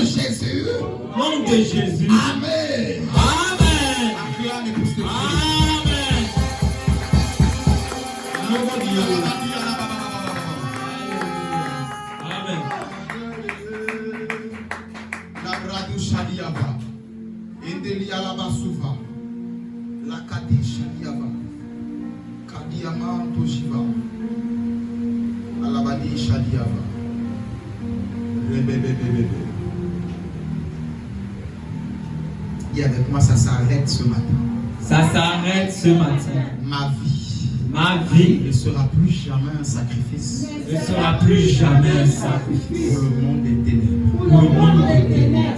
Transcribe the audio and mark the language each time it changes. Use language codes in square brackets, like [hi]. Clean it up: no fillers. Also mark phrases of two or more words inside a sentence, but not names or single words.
[fr] de Jésus. Au nom de Jésus. Amen. Amen. Acclame et pousse le cri. Amen. Amen. La brado Shadiaba. Indeli alaba sufa. La kadi Shadiaba. Kadiama toshiva. Alabadi Shadiaba. Rebebebebebe. Et avec moi, ça s'arrête ce matin. Ça s'arrête ce matin. Ma vie ne sera plus jamais un sacrifice Ne sera plus jamais un sacrifice pour le monde des ténèbres. pour le monde des ténèbres.